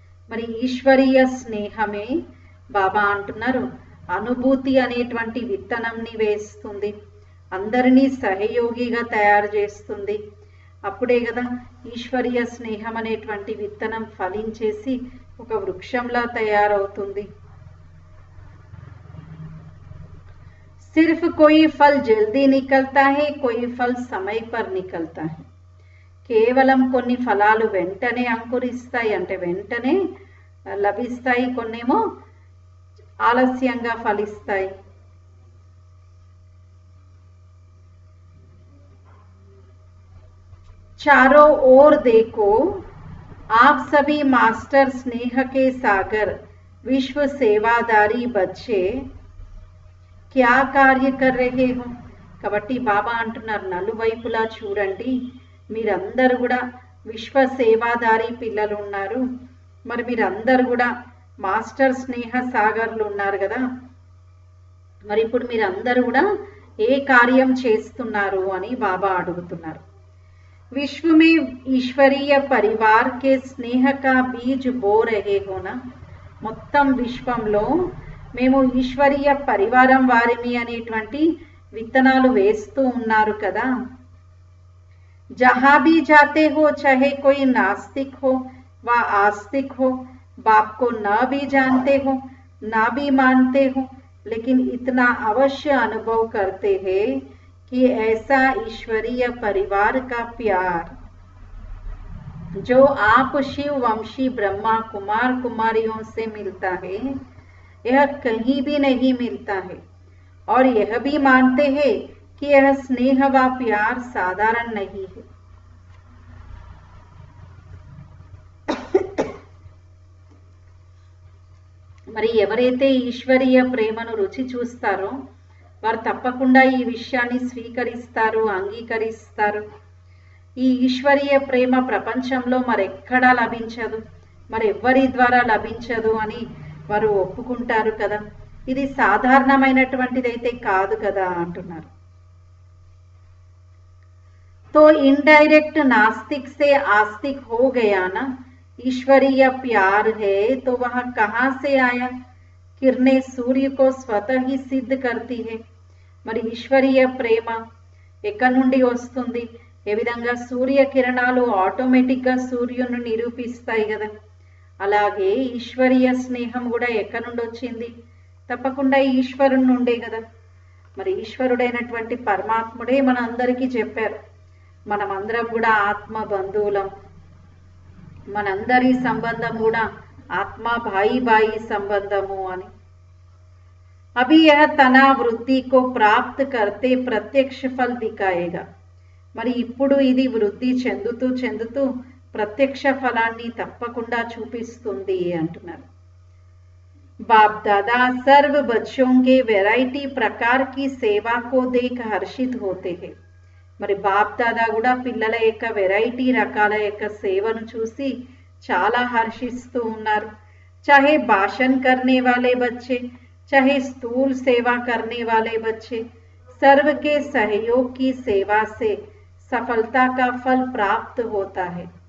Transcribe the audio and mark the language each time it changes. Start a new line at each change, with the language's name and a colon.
Telugu: మరి ఈశ్వరీయ స్నేహమే బాబా అంటున్నారు అనుభూతి అనేటువంటి విత్తనంని వేస్తుంది, అందరినీ సహయోగిగా తయారు చేస్తుంది. అప్పుడే కదా ఈశ్వరీయ స్నేహం అనేటువంటి విత్తనం ఫలించేసి ఒక వృక్షంలా తయారవుతుంది.
Hindi: सिर्फ कोई फल जल्दी निकलता है, कोई फल समय पर निकलता है.
Telugu: కేవలం కొన్ని ఫలాలు వెంటనే అంకురిస్తాయి, అంటే వెంటనే లభిస్తాయి, కొన్నేమో ఆలస్యంగా ఫలిస్తాయి.
Hindi: चारों ओर देखो, आप सभी मास्टर स्नेह के सागर विश्व सेवादारी बच्चे क्या कार्य कर रहे हो.
Telugu: కాబట్టి బాబా అంటున్నారు నలువైపులా చూడండి, మీరందరూ కూడా విశ్వ సేవాదారి పిల్లలు ఉన్నారు. మరి మీరందరూ కూడా మాస్టర్ స్నేహ సాగర్లు ఉన్నారు కదా. మరి ఇప్పుడు మీరందరూ కూడా ఏ కార్యం చేస్తున్నారు అని బాబా అడుగుతున్నారు.
Hindi: विश्व में ईश्वरीय परिवार के स्नेह का बीज बो रहे हो ना.
Telugu: మొత్తం విశ్వంలో మేము ఈశ్వరీయ పరివారం వారిని అనేటువంటి విత్తనాలు వేస్తూ ఉన్నారు కదా.
Hindi: जहां भी जाते हो चाहे कोई नास्तिक हो व आस्तिक हो, बाप को न भी जानते हो ना भी मानते हो, लेकिन इतना अवश्य अनुभव करते हैं कि ऐसा ईश्वरीय परिवार का प्यार जो आप शिव वंशी ब्रह्मा कुमार कुमारियों से मिलता है, यह कहीं भी नहीं मिलता है. और यह भी मानते हैं कि यह स्नेह व प्यार साधारण नहीं है.
Telugu: మరి ఎవరైతే ఈశ్వరీయ ప్రేమను రుచి చూస్తారో వారు తప్పకుండా ఈ విషయాన్ని స్వీకరిస్తారు, అంగీకరిస్తారు. ఈ ఈశ్వరీయ ప్రేమ ప్రపంచంలో మరెక్కడా లభించదు, మరెవ్వరి ద్వారా లభించదు అని వారు ఒప్పుకుంటారు కదా. ఇది సాధారణమైనటువంటిదైతే కాదు కదా అంటున్నారు.
Hindi: तो इनडायरेक्ट नास्तिक से आस्तिक हो गया ना. ईश्वरीय प्यार है तो वह कहाँ से आया. किरणें सूर्य को स्वतः ही सिद्ध करती है.
Telugu: మరి ఈశ్వరీయ ప్రేమ ఎక్కడి నుండి వస్తుంది? ఏ విధంగా సూర్య కిరణాలు ఆటోమేటిక్గా సూర్యుని నిరూపిస్తాయి కదా. అలాగే ఈశ్వరీయ స్నేహం కూడా ఎక్కడి నుండి వచ్చింది? తప్పకుండా ఈశ్వరుని నుండే కదా. మరి ఈశ్వరుడైనటువంటి పరమాత్ముడే మన అందరికీ చెప్పారు, మనమందరం కూడా ఆత్మ బంధువులం, మనందరి సంబంధం కూడా ఆత్మ భాయి సంబంధము అని.
Hindi: अभी यह तना वृद्धि को प्राप्त करते प्रत्यक्ष फल दिखाएगा.
Telugu: మరి ఇప్పుడు ఇది వృద్ధి చెందుతూ చెందుతూ ప్రత్యక్ష ఫలాన్ని తప్పకుండా చూపిస్తుంది అంటున్నారు.
Hindi: बाप दादा सर्व बच्चों के वैरायटी प्रकार की सेवा को देख हर्षित होते हैं.
Telugu: మరి బాప్ దాదా కూడా పిల్లల యొక్క వెరైటీ రకాల యొక్క సేవను చూసి చాలా హర్షిస్తూ ఉన్నారు.
Hindi: चाहे भाषण करने वाले बच्चे, चाहे स्थूल सेवा करने वाले बच्चे, सर्व के सहयोग की सेवा से सफलता का फल प्राप्त होता है.